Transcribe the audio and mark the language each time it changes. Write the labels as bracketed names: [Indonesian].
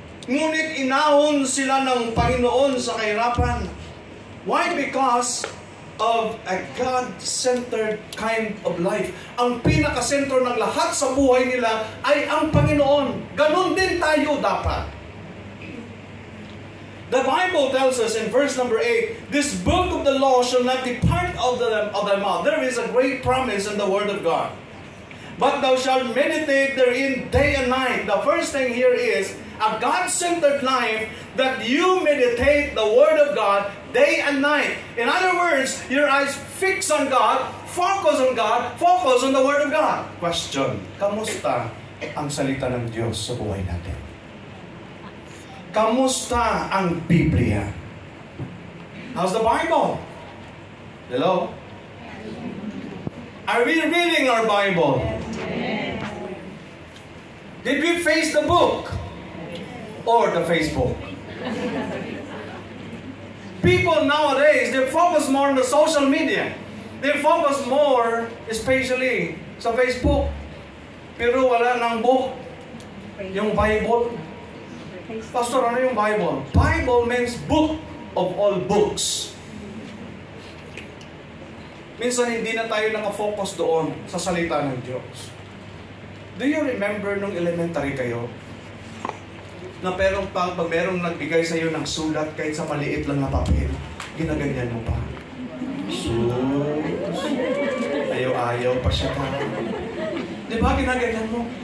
[Filipino] Ngunit inahon sila ng Panginoon sa kahirapan. [English] Why? Because of a God-centered kind of life. [Filipino] Ang pinakasentro ng lahat sa buhay nila ay ang Panginoon. Ganon din tayo dapat. [English] The Bible tells us in verse number 8, this book of the law shall not depart of thy mouth. There is a great promise in the Word of God. But thou shalt meditate therein day and night. The first thing here is a God-centered life, that you meditate the Word of God day and night. In other words, your eyes fix on God, focus on God, focus on the Word of God. [Filipino] Question, kamusta ang salita ng Diyos sa buhay natin? Kamusta ang Biblia? [English] How's the Bible? Hello? Are we reading our Bible? Did we face the book? Or the Facebook? People nowadays, they focus more on the social media. They focus more, especially sa Facebook. [Filipino] Pero wala ng book. Yung Bible. Pastor, ano yung Bible? [English] Bible means book of all books. [Filipino] Minsan hindi na tayo nakafocus doon sa salita ng Diyos. [English] Do you remember [Filipino] nung elementary kayo? Na pero pag merong nagbigay sa iyo ng sulat kahit sa maliit lang na papel, ginaganyan mo pa. Sus, ayaw-ayaw pa siya pa. Di ba ginaganyan mo?